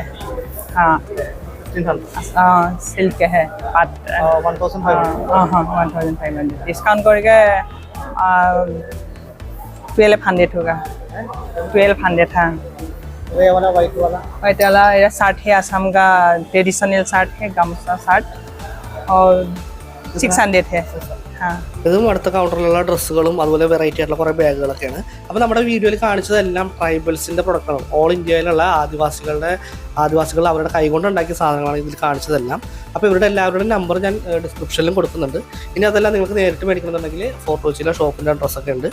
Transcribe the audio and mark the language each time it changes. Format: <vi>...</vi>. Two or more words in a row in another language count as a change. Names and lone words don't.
<hi>हाँ सिल्क है, 1500 डिस्काउंट करके 1200 होगा। 1200। हाँ ये वाला व्हाइट वाला व्हाइट वाला ये शर्ट है, असम का ट्रेडिशनल शर्ट है, गामसा शर्ट और 600 है। हाँ</hi> <ml>ഇതും അടുത്ത കൗണ്ടറിലുള്ള ഡ്രസ്സുകളും അതുപോലെ വെറൈറ്റി ആയിട്ടുള്ള കുറേ ബാഗുകളൊക്കെയാണ്. അപ്പോൾ നമ്മുടെ വീഡിയോയിൽ കാണിച്ചതെല്ലാം ട്രൈബൽസിൻ്റെ പ്രൊഡക്റ്റാണ്. ഓൾ ഇന്ത്യയിലുള്ള ആദിവാസികൾ അവരുടെ കൈകൊണ്ട് ഉണ്ടാക്കിയ സാധനങ്ങളാണ് ഇതിൽ കാണിച്ചതെല്ലാം. അപ്പോൾ ഇവരുടെ എല്ലാവരുടെയും നമ്പർ ഞാൻ ഡിസ്ക്രിപ്ഷനിലും കൊടുക്കുന്നുണ്ട്. ഇനി അതെല്ലാം നിങ്ങൾക്ക് നേരിട്ട് മേടിക്കണമെന്നുണ്ടെങ്കിൽ ഫോർട്ട് കൊച്ചിയിലെ ഷോപ്പിൻ്റെ അഡ്രസ്സൊക്കെ ഉണ്ട്.</ml>